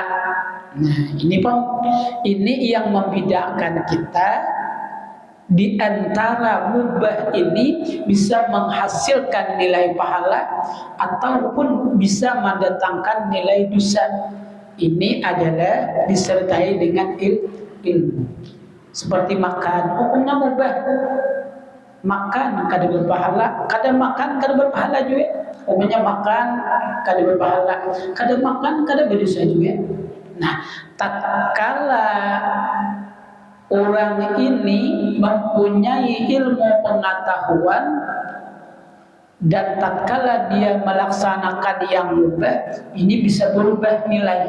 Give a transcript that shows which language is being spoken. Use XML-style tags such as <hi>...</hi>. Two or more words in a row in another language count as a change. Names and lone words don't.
<id>Nah, ini yang membedakan kita di antara mubah ini bisa menghasilkan nilai pahala ataupun bisa mendatangkan nilai dosa. ini adalah disertai dengan ilmu. Seperti makan, hukumnya mubah.</id> <bjn>Makan kada berpahala, kada makan kada berpahala juga. Hukumnya makan kada berpahala, kada makan kada berdosa juga.</bjn> <id>Nah, tatkala orang ini mempunyai ilmu pengetahuan dan tatkala dia melaksanakan yang mubah, ini bisa berubah nilai.</id>